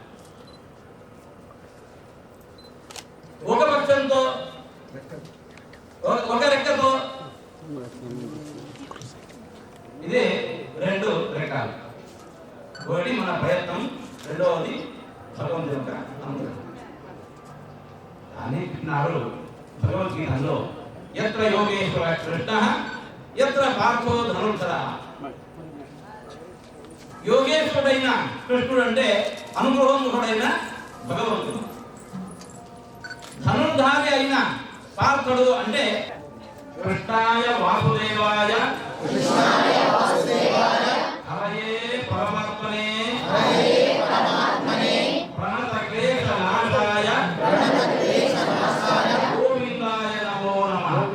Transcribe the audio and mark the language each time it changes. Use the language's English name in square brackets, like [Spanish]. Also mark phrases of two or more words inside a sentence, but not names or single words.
[Telugu] ఒక పక్షంతో ఒక రెక్కతో ఇదే 2 రకాలు. ఒకటి మన ప్రయత్నం, రెండవది భగవంతుని యొక్క అనుగ్రహం. అని విన్నారు భగవద్గీతలో, [Sanskrit] యత్ర యోగేశ్వర కృష్ణః యత్ర పార్థో ధనుర్ధరః. [Telugu] యోగేశ్వరుడైన కృష్ణుడు అంటే అనుగ్రహముఖుడైన భగవంతుడు. ధనుర్ధారి అయిన పార్థుడు అంటే [Sanskrit] కృష్ణాయ వాసుదేవాయ హరయే పరమాత్మనే ప్రణత క్లేశ నాశాయ గోవిందాయ నమో నమః.